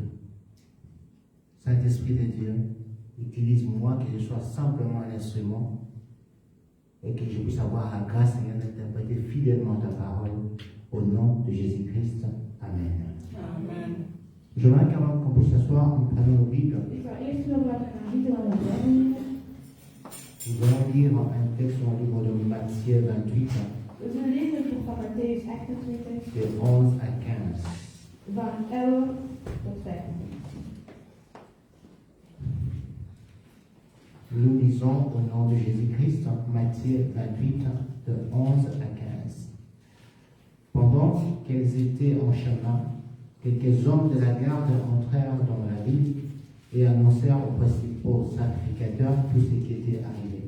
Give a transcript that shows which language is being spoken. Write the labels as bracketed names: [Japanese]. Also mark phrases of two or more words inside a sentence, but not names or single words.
[French] Saint-Esprit de Dieu, utilise-moi, que je sois simplement un instrument et que je puisse avoir la grâce, Seigneur, d'interpréter fidèlement ta parole. Au nom de Jésus-Christ. Amen. Amen. J'aimerais qu'avant qu'on puisse s'asseoir, nous prenons nos Bibles. [Dutch] Ik zou eerst willen laten gaan zitten aan de Bijbel. [French] Nous allons lire un texte dans le livre de Matthieu 28, [Dutch] We zullen lezen het boek van Matthäus 28, [French] de 11 à 15. [Dutch] van 11 tot 15. [French] Nous lisons au nom de Jésus-Christ, Matthieu 28, de 11 à 15. Pendant qu'elles étaient en chemin, quelques hommes de la garde entrèrent dans la ville et annoncèrent aux principaux sacrificateurs tout ce qui était arrivé.